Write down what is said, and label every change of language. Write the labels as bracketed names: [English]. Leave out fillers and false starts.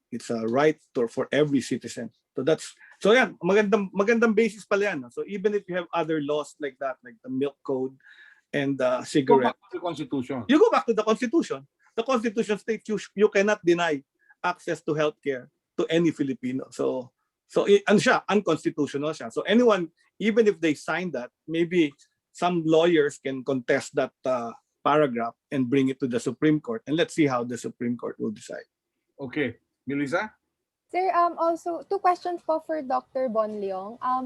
[English] It's a right for every citizen. [Filipino] So yan, magandang basis pala yan. [English] So even if you have other laws like that, like the milk code and cigarette. Go back to the Constitution. You go back to the Constitution. The Constitution states you cannot deny access to healthcare to any Filipino. [Filipino] So ano siya, unconstitutional siya. [English] So anyone, even if they sign that, maybe some lawyers can contest that paragraph and bring it to the Supreme Court. And let's see how the Supreme Court will decide. Okay. Melissa? Sir, also, 2 questions po for Dr. Bonleong.